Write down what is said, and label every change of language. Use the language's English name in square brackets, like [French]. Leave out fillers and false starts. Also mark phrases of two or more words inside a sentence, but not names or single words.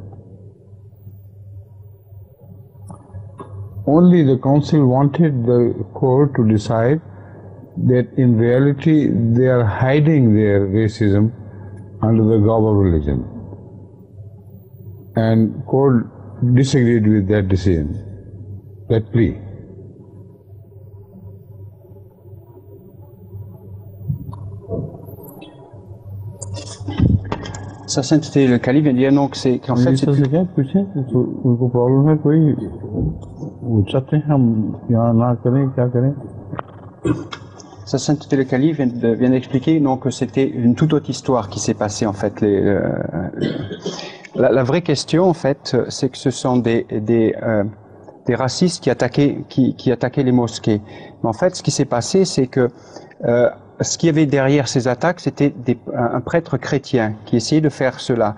[English] Only the council wanted the court to decide that in reality they are hiding their racism under the garb of religion. And court disagreed with that decision, that plea. [French] Sa sainteté, le calife vient dire donc qu'en fait c'est plus... [Hindi] उनको प्रॉब्लम है कोई वो चाहते हैं हम यहाँ ना करें क्या करें. [French] Sa sainteté, le calife vient d'expliquer donc que c'était une toute autre histoire qui s'est passée en fait. La vraie question en fait, c'est que ce sont des racistes qui attaquaient les mosquées. Mais en fait, ce qui s'est passé, c'est que ce qu'il y avait derrière ces attaques, c'était un prêtre chrétien qui essayait de faire cela.